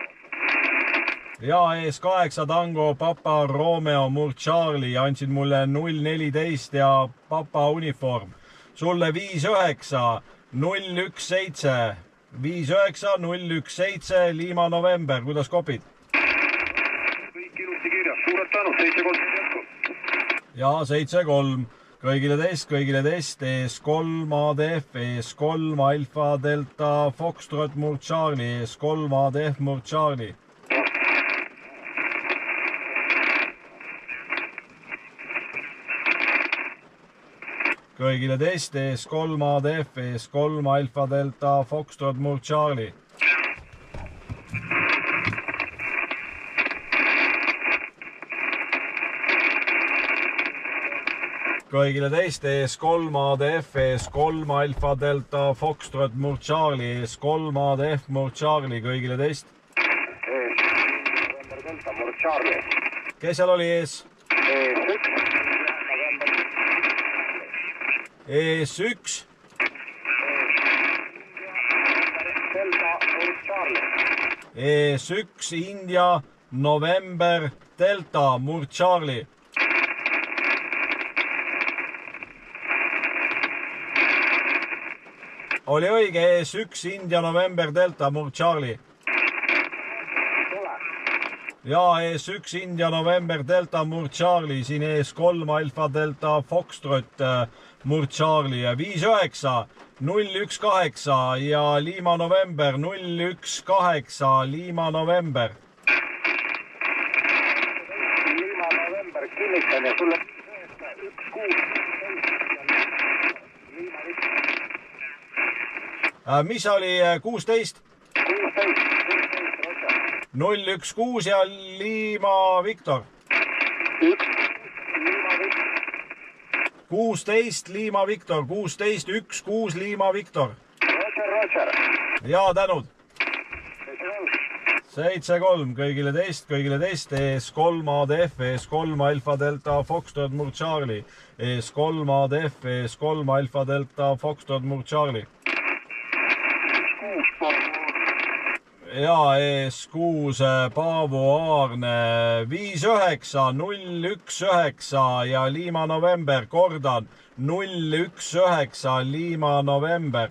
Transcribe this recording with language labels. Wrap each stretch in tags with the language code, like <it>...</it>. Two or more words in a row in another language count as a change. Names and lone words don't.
<et>Jaa, ES8 Tango Papa Romeo, Murd Charlie, andsid mulle 014 ja Papa uniform. Sulle 59 017 59017 Lima November, kuidas kopid? Kõik ilusti kirjas, suured tänud, 7-3 jätku. Jaa, 7-3. kõigile teist, ES3 ADF, ES3 Alfa Delta Foxtrot, Murd Charlie, ES3 ADF, Murd Charlie. kõigile teist, ES3 ADF, ES3 Alfa Delta Foxtrot, Murd Charlie. kõigile teist, ES3 ADF, ES3 Alfa Delta Foxtrot, Murd Charlie, ES3 ADF, Murd Charlie, kõigile teist. Murd Charlie. kes seal oli ees? ES1. ES1 India November Delta Murd Charlie. oli õige, ES1 India November Delta Murd Charlie. Jaa, ES1 India November Delta Murd Charlie, siin ES3 Alfa Delta Foxtrot Murd Charlie, 59 018 ja Lima November 018 Lima November. Lima November, kinnitan ja sulle 16. mis oli 16? 016 ja Lima Viktor. 16 Lima Viktor, 16 16 Lima Viktor. Roger. Jaa, tänud. 7-3, kõigile teist, ES3 ADF, ES3 Alfa Delta Foxtrot, Murd Charlie, ES3 ADF, ES3 Alfa Delta Foxtrot, Murd Charlie. Jaa, ES6 Paavo Aarne 59019 ja Lima November, kordan 019 Lima November.</et>